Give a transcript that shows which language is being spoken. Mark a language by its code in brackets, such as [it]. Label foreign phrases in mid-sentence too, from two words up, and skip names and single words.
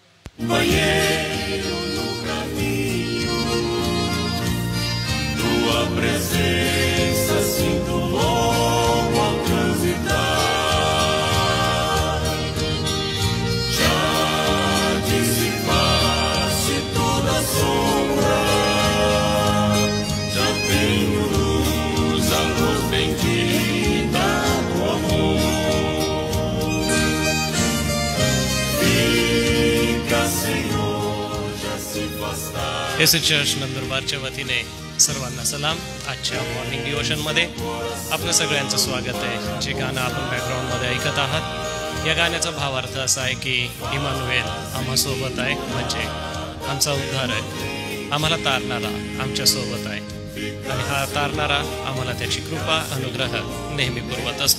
[pt] Banheiro no caminho, tua presença sinto logo ao transitar. Já dissipaste toda a sombra, já tenho luz, a luz bendita do amor. [mr] एस चर्च नंदुरबारच्या वतीने सर्वांना सलाम. आजच्या [en] morning devotionमध्ये [mr] आपलं सगळ्यांचं स्वागत आहे. जे गाणं आपण बॅकग्राऊंडमध्ये ऐकत आहात, या गाण्याचा भावार्थ असा आहे की इमानुएल आम्हासोबत आहे, म्हणजे आमचा उद्धारक, आम्हाला तारणारा आमच्यासोबत आहे आणि हा तारणारा आम्हाला त्याची कृपा अनुग्रह नेहमी पुरवत असतो.